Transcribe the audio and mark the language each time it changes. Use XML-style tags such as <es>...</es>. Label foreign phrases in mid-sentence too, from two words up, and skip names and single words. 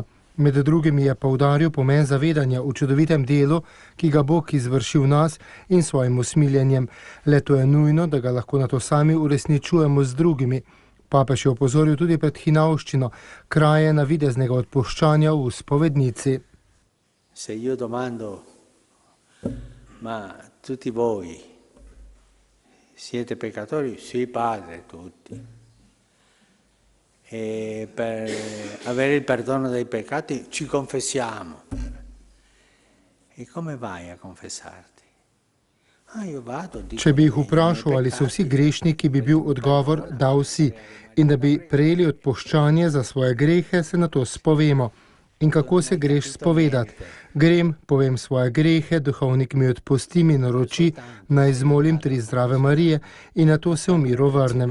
<sl>Med drugim je poudaril pomen zavedanja v čudovitem delu, ki ga Bog izvrši v nas in svojim usmiljenjem. Le to je nujno, da ga lahko nato sami uresničujemo z drugimi. Papež je opozoril tudi pred hinavščino, kraje navideznega odpuščanja v spovednici.</sl> <it>Se io domando, ma tutti voi siete peccatori? Sì, padre, tutti. E per avere il perdono dei peccati ci confessiamo. E come vai a confessarti?</it> <sl>Če bi jih vprašal, ali so vsi grešniki, bi bil odgovor, da vsi. In da bi prejeli odpuščanje za svoje grehe, se na to spovemo. In kako se greš spovedati? Grem, povem svoje grehe, duhovnik mi odpusti, mi naroči, naj izmolim 3 zdrave Marije in na to se v miru vrnem.</sl>